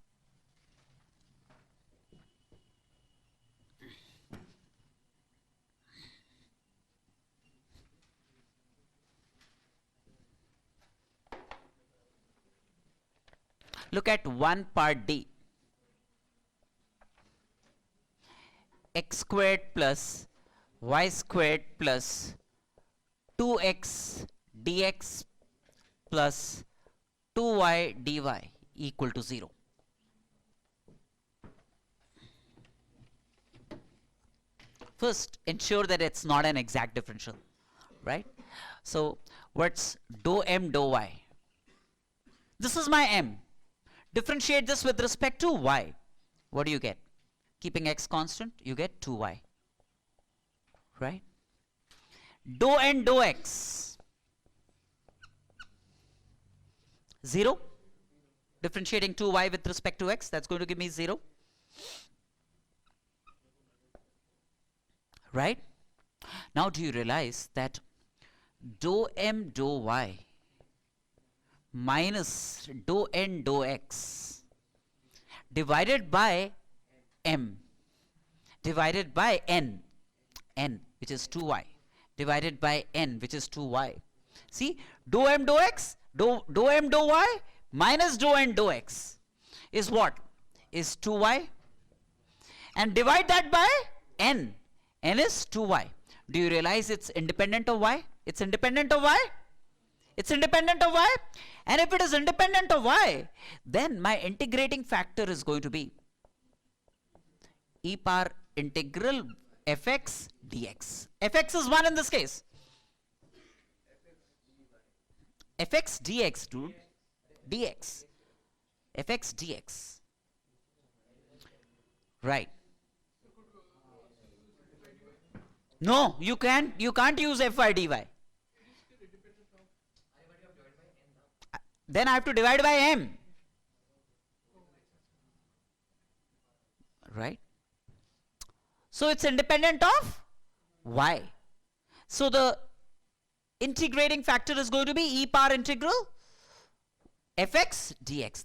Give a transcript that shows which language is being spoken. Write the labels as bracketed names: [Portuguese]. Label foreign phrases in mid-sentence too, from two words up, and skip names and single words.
[English] Look at 1 part D. X squared plus y squared plus 2x dx plus 2y dy equal to 0. First, ensure that it's not an exact differential, right? So, what's dou m dou y? This is my m. Differentiate this with respect to y. What do you get? Keeping x constant, you get 2y, right? Dou n dou x, 0. Differentiating 2y with respect to x, that's going to give me 0. Right? Now do you realize that dou m dou y minus dou n dou x divided by m divided by n which is 2y divided by n which is 2y. See, dou m dou x, dou m dou y minus dou n dou x is what? Is 2y, and divide that by n. N is 2y. Do you realize it's independent of y? It's independent of y? It's independent of y? And if it is independent of y, then my integrating factor is going to be e power integral fx dx. Fx is 1 in this case. Fx dx, dude. Dx. Fx dx. Right. No, you can't use fy dy. Then I have to divide by m. Right? So it's independent of y. So the integrating factor is going to be e power integral fx dx.